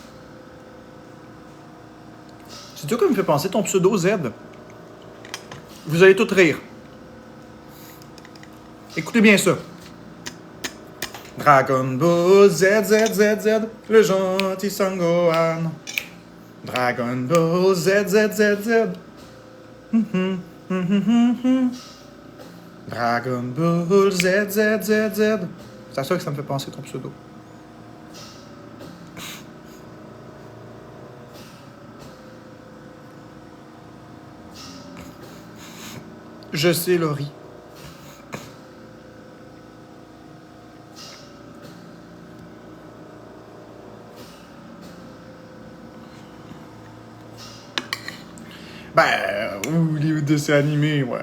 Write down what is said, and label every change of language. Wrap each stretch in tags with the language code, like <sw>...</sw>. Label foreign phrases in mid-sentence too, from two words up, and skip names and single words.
<fr>C'est toi qui me fait penser ton pseudo Z. Vous allez tous rire. Écoutez bien ça. Dragon Ball Z, Z, Z, Z, le gentil Sangohan. Dragon Ball Z, Z, Z, Z. Dragon Ball Z, Z, Z, Z. C'est à ça que ça me fait penser ton pseudo. Je sais, Laurie. Les dessins animés, ouais.</fr>